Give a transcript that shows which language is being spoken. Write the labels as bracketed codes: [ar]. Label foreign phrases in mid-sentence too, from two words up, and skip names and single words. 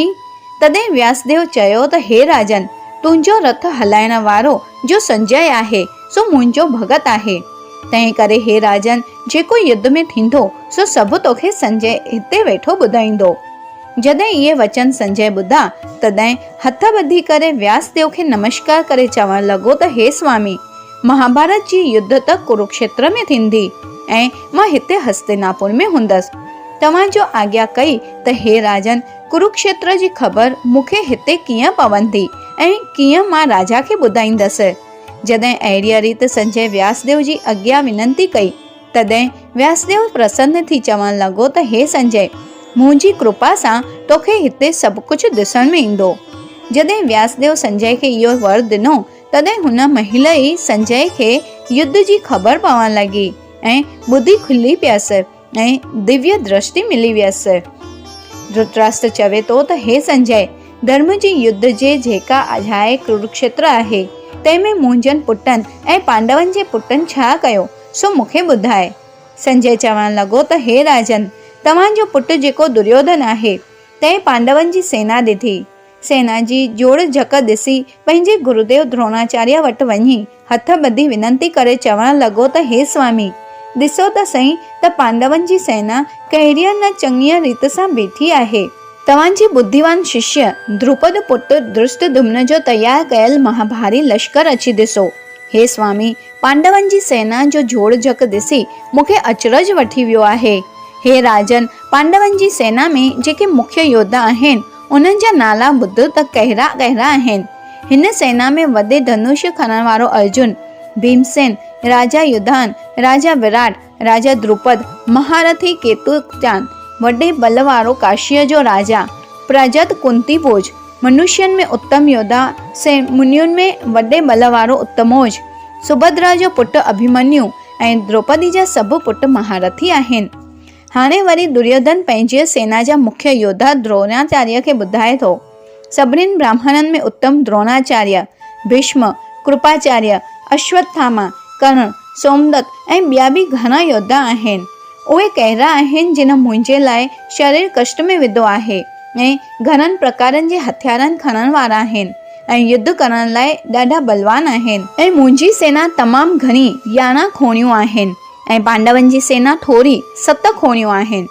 [sd] तॾहिं व्यासदेव चयो त हे राजन, तुंहिंजो रथ हलाइण वारो जो संजय आहे सो मुंहिंजो भगत आहे। तंहिं करे हे राजन, जेको युद्ध में थींदो सो सभु तोखे संजय हिते वेठो ॿुधाईंदो। जॾहिं इहे वचन संजय ॿुधा तॾहिं हथ ॿधी करे व्यासदेव खे नमस्कार करे चवण लॻो त हे स्वामी, महाभारत जी युद्ध त कुरुक्षेत्र में थींदी ऐं मां हिते हस्तिनापुर में हूंदसि। तव्हां जो आज्ञा कई त हे राजन, कुरुक्षेत्र जी ख़बर मूंखे हिते कीअं पवंदी ऐं कीअं मां राजा खे ॿुधाईंदसि। जॾहिं अहिड़ीअ रीति संजय व्यासदेव जी आज्ञा विनंती कई तॾहिं व्यासदेव प्रसन्न थी चवण लॻो त हे संजय, मुंहिंजी कृपा सां तोखे हिते सभु कुझु ॾिसण में ईंदो। जॾहिं व्यासदेव संजय खे इहो वर ॾिनो तॾहिं हुन महिल ई संजय खे युद्ध जी ख़बर पवण लॻी ऐं बुद्धि खुली पियसि ऐं दिव्य दृष्टि मिली वियसि। धृतराष्ट्र चवे तो त हे संजय, धर्म जी युद्ध जे जेका अजाए कुरुक्षेत्र आहे तंहिंमें मुंहिंजनि पुटनि ऐं पांडवनि जे पुटनि छा कयो सो मूंखे ॿुधाए। संजय चवण लॻो त हे राजन, तव्हांजो पुटु जेको दुर्योधन आहे तंहिं पांडवनि जी सेना ॾिठी। सेना जी जोड़ झक ॾिसी पंहिंजे गुरुदेव द्रोणाचार्य वटि वञी हथ ॿधी विनंती करे चवण लॻो त हे स्वामी, ॾिसो त सही त पांडवनि जी सेना कहिड़ीअ न चङीअ रीति सां बीठी आहे। तव्हांजी बुद्धिवान शिष्य द्रुपद पुत्र धृष्टद्युम्न जो तयार कयल महाभारी लश्कर अची ॾिसो। हे स्वामी, पांडवनि जी सेना जो जोड़ झक ॾिसी मूंखे अचरज वठी वियो आहे। हे राजन, पांडवनि जी सेना में जेके मुख्य योद्धा आहिनि उन्हनि जा नाला ॿुध त कहिड़ा कहिड़ा आहिनि। हिन सेना में वॾे धनुष खणण वारो अर्जुन, भीमसेन, राजा युधान, राजा विराट, राजा द्रुपद, महारथी केतुचान, वॾे बल वारो काशीअ जो राजा प्रजत कुंती भोज, मनुष्यनि में उत्तम योद्धा से मुनियुनि में वॾे बल वारो उत्तमोज, सुभद्रा जो पुटु अभिमन्यु ऐं द्रौपदी जा सभु पुट महारथी आहिनि। हाणे वरी दुर्योधन पंहिंजी सेना जा मुख्य योद्धा द्रोणाचार्य खे ॿुधाए थो। सभिनीनि ब्राह्मणनि में उत्तम द्रोणाचार्य, भीष्म, कृपाचार्य, अश्वत्थामा, कर्ण, सोमदत्त ऐं ॿिया बि घणा योद्धा आहिनि। उहे कहिड़ा आहिनि जिन मुंहिंजे लाइ शरीर कष्ट में विधो आहे ऐं घणनि प्रकारनि जे हथियारनि खणण वारा आहिनि ऐं युद्ध करण लाइ ॾाढा बलवान आहिनि। ऐं मुंहिंजी सेना तमामु घणी 11 खोणियूं आहिनि ऐं पांडवनि जी सेना थोरी 7 खोणियूं आहिनि।